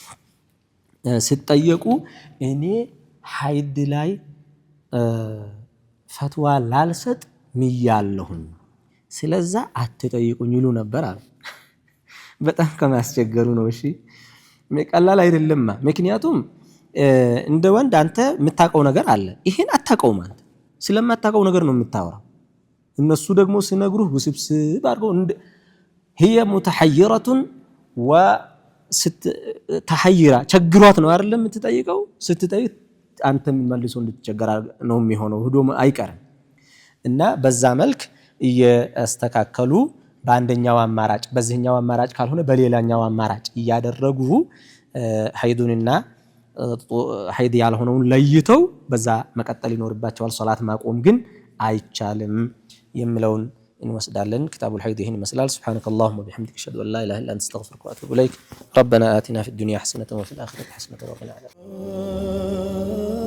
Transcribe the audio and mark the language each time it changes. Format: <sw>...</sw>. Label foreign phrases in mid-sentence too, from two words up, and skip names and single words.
<am>ሲጠየቁ እኔ ሐይድ ላይ ፈትዋ ላልሰጥ ምያለሁኝ ስለዛ አትጠይቁኝ ይሉ ነበር አለ በጣም ከማስቸገሩ ነው እሺ ቀላል አይደለም ምክንያቱም እንደ ወንድ አንተ የምታቀው ነገር አለ ይሄን አታቀውም አንተ ስለማታቀው ነገር ነው የምታወራው እነሱ ደግሞ ሲነግሩህ ውስብስብ አድርገው</am> <ar>هي متحيرة</ar> <am>وتحيرة ቸግሯት ነው አይደለም የምትጠይቀው ስትጠይቅ አንተ መልሶ እንድትቸገር ነው የሚሆነው ሄዶ አይቀርም እና በዛ መልክ እያስተካከሉ በአንደኛው አማራጭ በዚህኛው አማራጭ ካልሆነ በሌላኛው አማራጭ እያደረጉ ሐይዱንና ሐይድ ያልሆነውን ለይተው በዛ መቀጠል ይኖርባቸዋል ሶላት ማቆም ግን አይቻልም የሚለውን እንወስዳለን</am> <ar>كتاب الحيض</ar> <am>ይህን ይመስላል</am> <ar>سبحانك اللهم وبحمدك اشهد ان لا اله الا انت استغفرك واتوب اليك ربنا آتنا في الدنيا حسنة وفي الآخرة حسنة وقنا عذاب</ar>